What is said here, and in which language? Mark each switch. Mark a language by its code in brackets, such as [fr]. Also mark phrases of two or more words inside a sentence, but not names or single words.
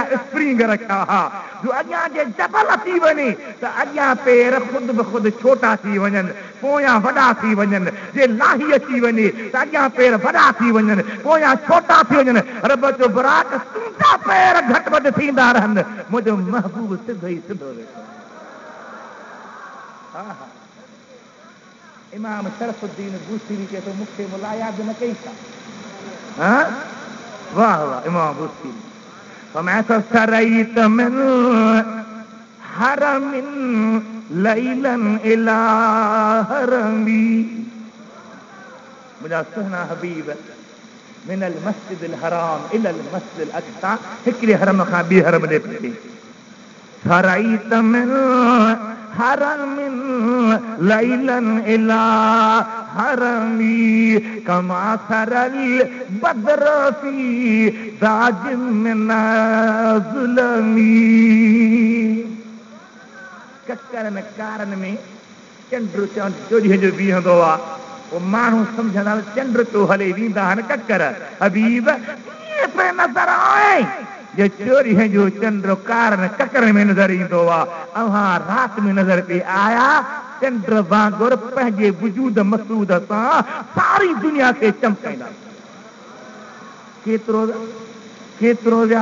[sd] स्प्रिंग रखिया हा जो अॻियां जे जबल अची वञे त अॻियां पेर ख़ुदि ब ख़ुदि छोटा थी वञनि पोयां वॾा थी वञनि जे लाही अची वञे त अॻियां पेर वॾा थी वञनि पोयां छोटा थी वञनि रब जो बुराक तुंहिंजा पेर घटि वधि थींदा रहनि मुंहिंजो महबूब सिधो ई सिधो वेठो हा हा इमाम शरफुद्दीन बूसीरी चए थो मूंखे मुलाया बि न कई छा वाह वाह इमाम बूसीरी फरमाया त [ar] سريت من حرم ليلا إلى حرمي [sd] मुंहिंजा सुहिणा हबीब [ar] من المسجد الحرام إلى المسجد الأقصى [sd] हिकिड़े हरम खां ॿिए हरम ॾे पिए [ar] سريت من حرم ليلا إلى حرمي كما سرى البدر في داجٍ من الظلم [sd] ककरनि कारनि में चंड चोॾींहं जो बीहंदो आहे पोइ माण्हू सम्झंदा चंड तो हले वेंदा आहिनि ककर हबीब ईअं पे नज़र आए जे चोॾींहं जो चंड कारनि ककर में नज़र ईंदो आहे अव्हां राति में नज़र पे आया चंड वांगुरु पंहिंजे वजूद मसूद सां सारी दुनिया खे चमकाईंदा केतिरो केतिरो